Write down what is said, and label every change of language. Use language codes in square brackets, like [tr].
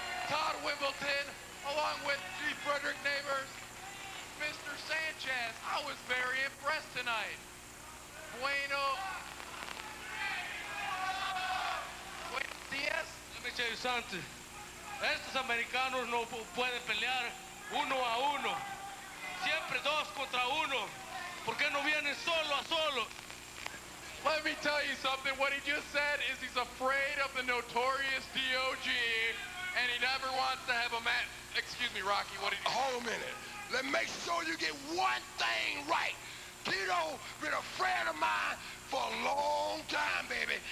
[en] Todd Wimbledon, along with G. Frederick Neighbors, Mr. Sanchez. I was very impressed tonight. [es] Buenos días. [en] Let me tell you something. [es] Estos americanos no pueden pelear uno a uno. Siempre dos contra uno. ¿Por qué no vienen solo a solo? [en] Let me tell you something. What he just said is he's afraid of the notorious DOG, and he never wants to have a match. Excuse me, Rocky, what did you say? Hold a minute. Let me make sure you get one thing right. Tito been a friend of mine for a long time, baby.